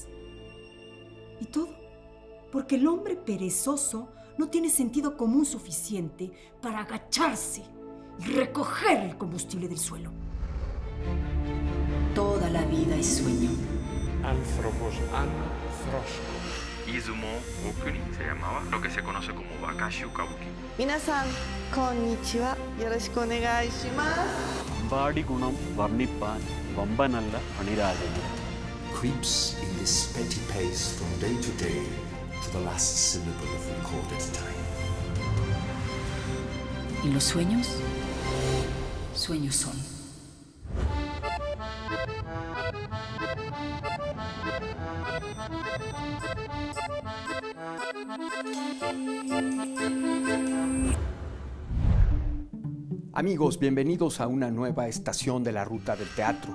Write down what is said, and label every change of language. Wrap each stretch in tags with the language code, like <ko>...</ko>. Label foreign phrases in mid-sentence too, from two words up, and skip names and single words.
<es>Y todo porque el hombre perezoso no tiene sentido común suficiente para agacharse y recoger el combustible del suelo. Toda la vida es sueño. Anthropos anthroskos. Izumo Okuni se llamaba lo que se conoce como Wakashu Kabuki.</es> <ja>皆さん、こんにちは。よろしくお願いします.</ja> <ml>അമ്പാടി ഗുണം വർണ്ണിപ്പാൻ വമ്പനല്ല അണിരാജൻ.</ml> <en>Creeps in this petty pace from day to day to the last syllable of recorded time.</en> <es>¿Y los sueños? Sueños son. Amigos, bienvenidos a una nueva estación de la Ruta del Teatro.</es>